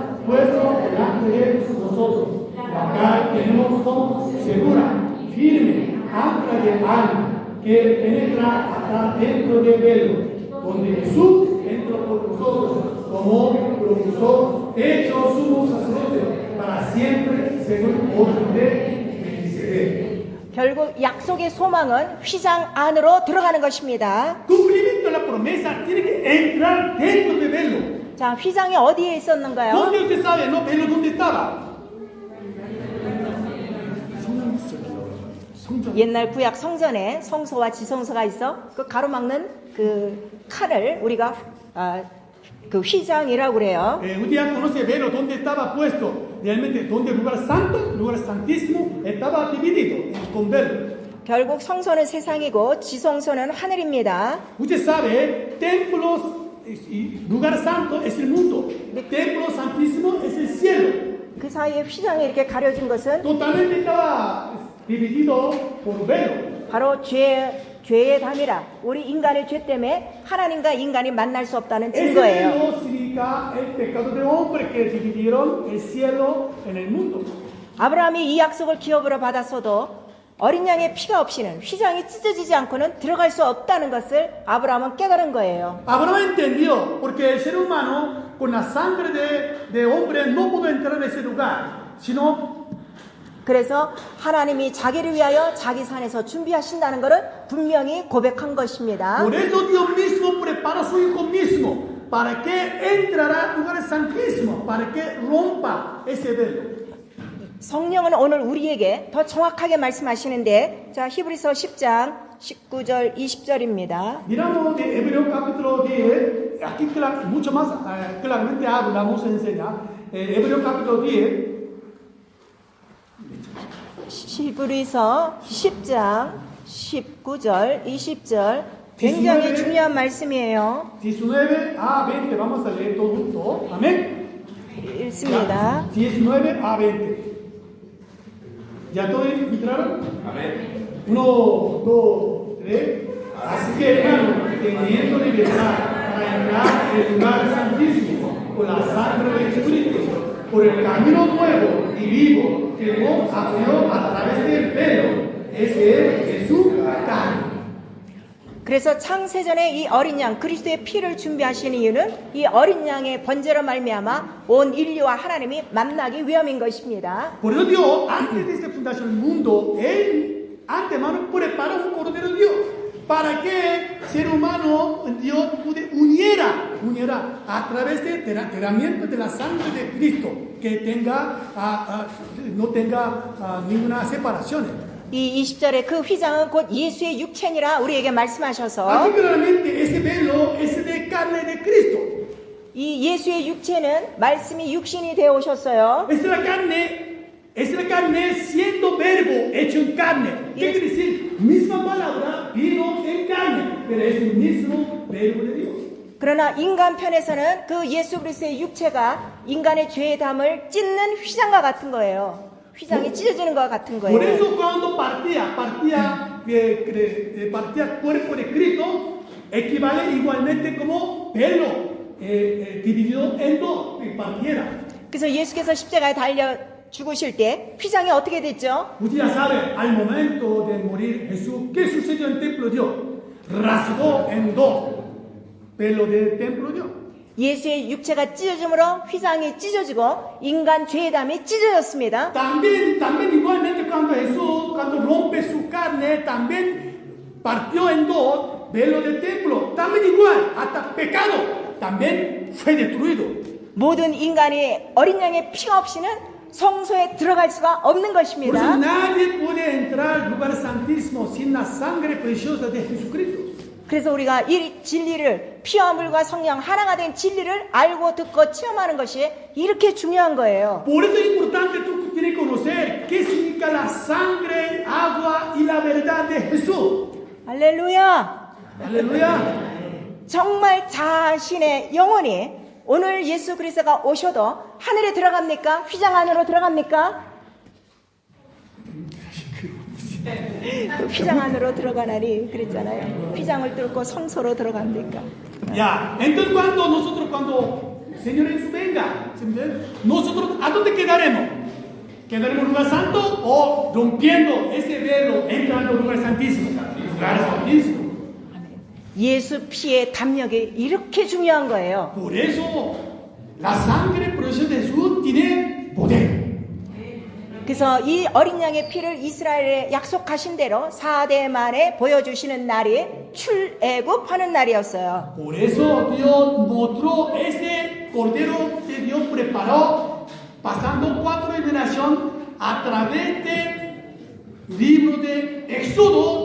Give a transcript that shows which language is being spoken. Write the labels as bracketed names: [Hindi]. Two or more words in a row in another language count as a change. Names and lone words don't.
[Spanish] puesto delante de nosotros, la cual tenemos como segura, firme, ancla de alma, que penetra hasta dentro del velo, donde Jesús entró por nosotros como propulsor, hecho sumo sacerdote para siempre, según orden de Melquisedec. [Korean] 결국 약속의 소망은 휘장 안으로 들어가는 것입니다. [Spanish] Cumplimiento de la promesa tiene que entrar dentro del velo. [Korean] 자, 휘장이 어디에 있었는가요? [Spanish] ¿Dónde usted sabe? No, velo dónde estaba. [Korean] 성전. 옛날 구약 성전에 성소와 지성소가 있어 그 가로막는 그 칼을 우리가 그 휘장이라고 그래요. [Spanish] Usted ya conoce el velo, dónde estaba puesto. Realmente, donde el lugar santo, el lugar santísimo, estaba dividido con velo. [Korean] 결국 성소는 세상이고 지성소는 하늘입니다. [Spanish] Usted sabe, templos y lugar santo es el mundo. Templo santísimo es el cielo. [Korean] 그 사이에 휘장이 이렇게 가려진 것은 [Spanish] Totalmente estaba dividido por velo. [Korean] 바로 죄의 담이라. 우리 인간의 죄 때문에 하나님과 인간이 만날 수 없다는 [Spanish] Ese [Korean] 증거예요. [Spanish] velo significa el pecado de hombre que dividieron el cielo en el mundo. [Korean] 아브라함이 이 약속을 기업으로 받았어도 어린 양의 피가 없이는 휘장이 찢어지지 않고는 들어갈 수 없다는 것을 아브라함은 깨달은 거예요. [Spanish] Abraham entendió, porque el ser humano con la sangre de hombre no pudo entrar en ese lugar, sino [Korean] 그래서 하나님이 자기를 위하여 자기 산에서 준비하신다는 것을 분명히 고백한 것입니다. [Spanish] por eso Dios mismo preparó a su Hijo mismo, para que entrara al lugar santísimo, para que rompa ese velo. [Korean] 성령은 오늘 우리에게 더 정확하게 말씀하시는데 자 히브리서 10장 19절 20절입니다. [Spanish] Miramos de Hebreo capítulo 10, aquí mucho más claramente habla, nos enseña, Hebreo capítulo 10, [Korean] 히브리서 10장 19절 20절 굉장히 중요한 말씀이에요. [Spanish] 19 a 20, vamos a leer todo junto, amén. [Korean] 읽습니다. [Spanish] 19 a 20. ¿Ya todos entraron? Amén. 1, 2, 3. Así que, hermano, teniendo libertad para entrar en el lugar santísimo con la sangre de Jesucristo, por el camino nuevo y vivo que Dios abrió a través del velo, ese es su carne. [Korean] 그래서 창세전에 이 어린 양 그리스도의 피를 준비하신 이유는 이 어린 양의 번제로 말미암아 온 인류와 하나님이 만나기 위함인 것입니다. [Spanish] Por eso Dios, antes de esta fundación del mundo, Él antemano preparó un cordero de Dios para que el ser humano, Dios, uniera a través del derramamiento de la sangre de Cristo, que no tenga ninguna separación. [Korean] 이 20절에 그 휘장은 곧 예수의 육체니라 우리에게 말씀하셔서 [Spanish] Aquí claramente ese velo es de carne de Cristo. [Korean] 이 예수의 육체는 말씀이 육신이 되어 오셨어요. [Spanish] Es la carne siendo verbo hecho en carne. ¿Qué quiere decir? Misma palabra vino en carne, pero es el mismo verbo de Dios. [Korean] 그러나 인간 편에서는 그 예수 그리스도의 육체가 인간의 죄의 담을 찢는 휘장과 같은 거예요. 휘장이 찢어지는 것과 같은 [Spanish] Por [Korean] 거예요. [Spanish] eso cuando partía cuerpo de Cristo, equivale igualmente como pelo dividido en dos, que partiera. [Korean] 그래서 예수께서 십자가에 달려 죽으실 때 휘장이 어떻게 됐죠? [Spanish] Usted ya sabe, al momento de morir Jesús, ¿qué sucedió en el templo de Dios? Rasgó en dos pelo del templo de Dios. [Korean] 예수의 육체가 찢어짐으로 휘장이 찢어지고 인간 죄의 담이 찢어졌습니다. [Spanish] También igualmente cuando rompe su carne, también partió en dos velo del templo. También igual, hasta pecado, también fue destruido. [Korean] 모든 인간이 어린 양의 피가 없이는 성소에 들어갈 수가 없는 [Spanish] Por eso [Korean] 것입니다. [Spanish] nadie puede entrar al lugar santísimo sin la sangre preciosa de Jesucristo. [Korean] 그래서 우리가 이 진리를 피와 물과 성령 하나가 된 진리를 알고 듣고 체험하는 것이 이렇게 중요한 거예요. [Spanish] Por eso es importante tú tienes que conocer qué significa la sangre, agua y la verdad de Jesús. [Korean] 할렐루야. [Spanish] Aleluya. [Korean] 정말 자신의 영혼이 오늘 예수 그리스도가 오셔도 하늘에 들어갑니까? 휘장 안으로 들어갑니까? 휘장 안으로 들어가나니 그랬잖아요. 휘장을 뚫고 성소로 들어갑니까? [Spanish] Ya, entonces cuando Señor Jesús venga, ¿sí me entiende? Nosotros, ¿a dónde quedaremos? ¿Quedaremos en lugar santo o rompiendo ese velo, entrando en lugar santísimo? Lugar santísimo. [Korean] 예수 피의 담력이 이렇게 중요한 거예요. [Spanish] Por eso, la sangre preciosa de Jesús tiene poder. [Korean] 그래서 이 어린 양의 피를 이스라엘에 약속하신 대로 4대 만에 보여주시는 날이 출애굽하는 날이었어요. [Spanish] Por eso Dios mostró ese cordero que Dios preparó, pasando 4 generaciones a través del libro de Éxodo.